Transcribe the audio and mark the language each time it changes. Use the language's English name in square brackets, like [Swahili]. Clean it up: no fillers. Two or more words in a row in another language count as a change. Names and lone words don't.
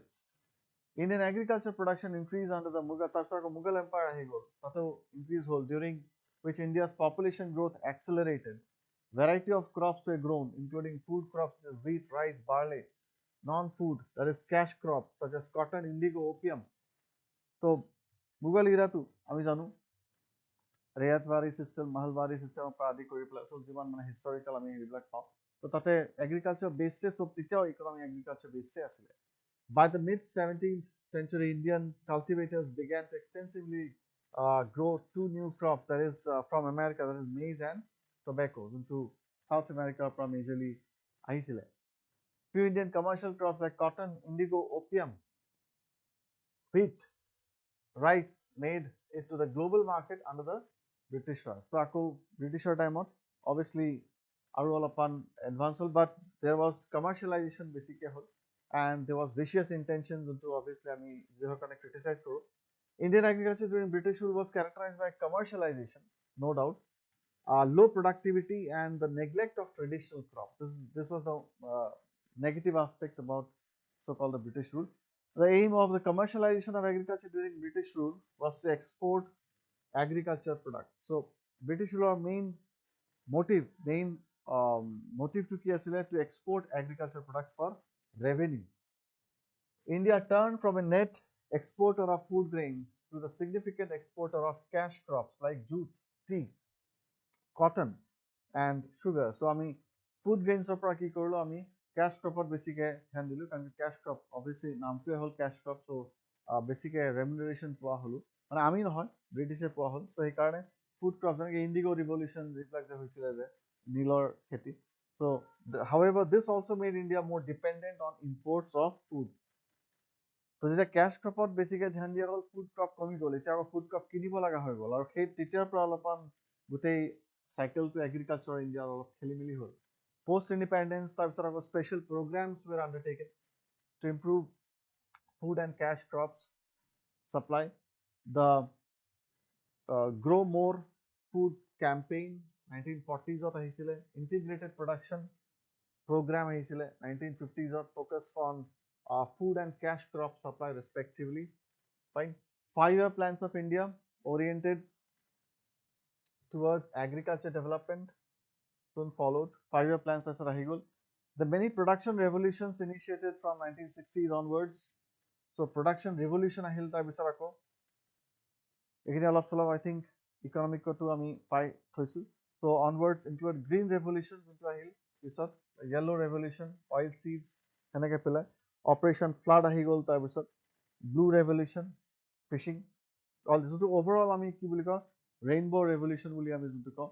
[English] Indian agriculture production increased under the Mughal Empire increased whole, during which India's population growth accelerated. Variety of crops were grown, including food crops such as wheat, rice, barley, non-food, that is cash crops such as cotton, indigo, opium. [Assamese] So Mughal era তো আমি জানো ৰেয়াতৱাৰী চিষ্টেম, মাহলৱাৰী চিষ্টেমৰ পৰা আদি কৰি পেলাই চব যিমান মানে হিষ্টৰিকেল আমি এইবিলাক পাওঁ, তো তাতে [English] agriculture based [Assamese] চব তেতিয়াও [English] economy agriculture based [Assamese] আছিলে. [English] By the mid 17th century, Indian cultivators began to extensively grow two new crops, that is from America, that is maize and tobacco, into South America from majorly আহিছিলে. Few Indian commercial crops like cotton, indigo, opium, wheat, rice made it to the global market under the British Raj. [Assamese] So আকৌ Britishৰ টাইমত obviously আৰু অলপমান advance হ'ল, [English] but there was commercialization [Assamese] বেছিকৈ হ'ল [English] and there was vicious intention [Assamese] যোনটো obviously আমি যিহৰ কাৰণে criticize কৰোঁ. [English] Indian agriculture during British rule was characterized by commercialization, no doubt, low productivity and the neglect of traditional crops. This was the negative aspect about so-called the British rule. The aim of the commercialization of agriculture during British rule was to export agriculture products. So British rule main motive [Assamese] তো কি আছিলে [English] to export agriculture products for revenue. India turned from a net exporter of food grains to the significant exporter of cash crops like jute, tea, cotton and sugar. [Assamese] So আমি [English] food grains [Assamese] পৰা কি কৰিলো, আমি [English] cash crop [Assamese] বেছিকৈ ধ্যান দিলো, কাৰণ [English] cash crop obviously [Assamese] নামটোৱে হ'ল [English] cash crop, [Assamese] so বেছিকৈ remuneration পোৱা হলো, মানে আমি নহয় ব্ৰিটিছে পোৱা হ'ল. so সেইকাৰণে [English] food crops [Assamese] যেনেকৈ [English] indigo revolution [Assamese] যিবিলাক যে হৈছিলে যে নীলৰ খেতি, [English] so however this also made India more dependent on imports of food. [Assamese] তো যেতিয়া [English] cash cropত [Assamese] বেছিকৈ ধ্যান দিয়া হ'ল, [English] food crop [Assamese] কমি গ'ল, এতিয়া আকৌ [English] food crop [Assamese] কিনিব লগা হৈ গ'ল, আৰু সেই তেতিয়াৰ পৰা অলপমান গোটেই cycle to agriculture India অলপ খেলিমেলি হ'ল. [English] Post independence, [Assamese] তাৰপিছত আকৌ [English] special programs were undertaken to improve food and cash crops supply. The grow more food campaign 1940s আহিছিলে, integrated production program আহিছিলে 1950s focused on food and cash crop supply respectively. Fine. 5-year plans of India oriented towards agriculture development soon followed. 5-year plans [Assamese] tarpছত আহি গ'ল. [English] The many production revolutions initiated from 1960s onwards. [Assamese] So [English] production revolution [Assamese] আহিল তাৰপিছত আকৌ এইখিনি অলপ চলপ [English] I think [Assamese] economicতো আমি পাই থৈছো. [English] So onwards include green revolution [Assamese] যোনটো আহিল পিছত, [English] yellow revolution, oil seeds [Assamese] এনেকৈ পেলাই, operation flood আহি গ'ল তাৰপিছত, [English] blue revolution, fishing, all this [Assamese] যোনটো overall আমি কি বুলি কওঁ [English] rainbow revolution [Assamese] বুলি আমি যোনটো কওঁ.